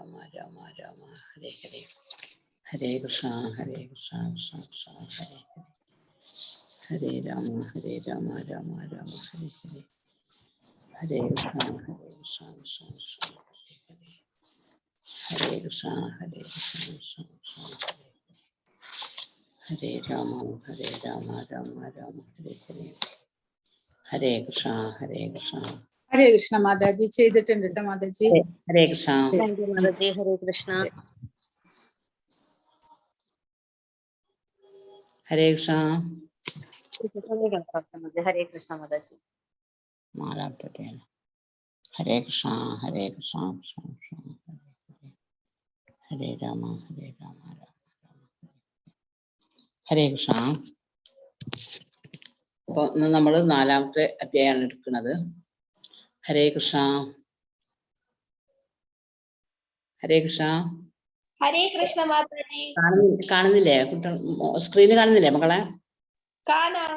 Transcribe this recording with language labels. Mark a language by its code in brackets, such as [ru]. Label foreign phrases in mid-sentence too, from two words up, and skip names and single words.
[sa] राम राम हरे हरे हरे कृष्ण कृष्ण कृष्ण हरे हरे राम राम राम हरे हरे हरे कृष्ण कृष्ण कृष्ण हरे कृष्ण कृष्ण कृष्ण हरे राम राम राम हरे हरे हरे कृष्ण कृष्ण हरे कृष्ण [ml] Mataji ചെയ്തിട്ടുണ്ട് ട്ടോ മാതാജി. [sa] हरे कृष्ण. [en] Thank you Mataji. [sa] हरे कृष्ण. हरे कृष्ण. हरे कृष्ण माताजी. Mara Patel. हरे कृष्ण कृष्ण कृष्ण हरे राम राम हरे कृष्ण. [ml] അപ്പോൾ നമ്മൾ 4ാമത്തെ അധ്യായമാണ് എടുക്കുന്നത്. [sa] ഹരേ കൃഷ്ണ. ഹരേ കൃഷ്ണ. ഹരേ കൃഷ്ണ മാതാജി. [ml] കാണുന്നില്ലേ കുട്ടികൾ? സ്ക്രീന് കാണുന്നില്ലേ മക്കളെ? കാണാം.